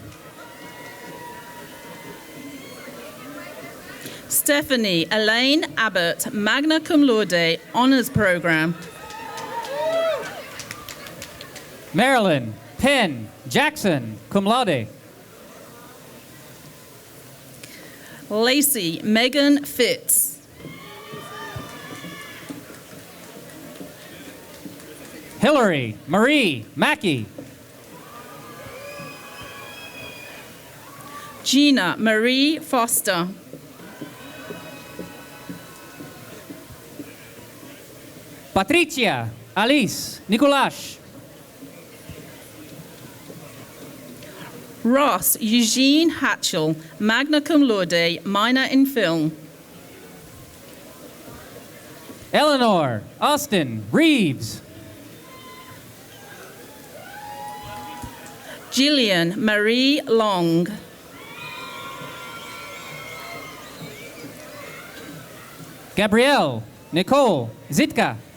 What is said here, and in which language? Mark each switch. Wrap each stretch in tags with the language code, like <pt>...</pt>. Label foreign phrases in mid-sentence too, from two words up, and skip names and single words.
<en>Stephanie Elaine Abbott,</en> <la>magna cum laude,</la> <en>honors program. Marilyn Penn Jackson,</en> <la>cum laude.</la> <en>Lacey Megan Fitz. Hillary Marie Mackey. Gina Marie Foster. Patricia Alice Nicolash. Ross Eugene Hatchell,</en> <la>magna cum laude,</la> <en>minor in film. Eleanor Austin Reeves. Jillian Marie Long. Gabrielle Nicole Zitka.</en>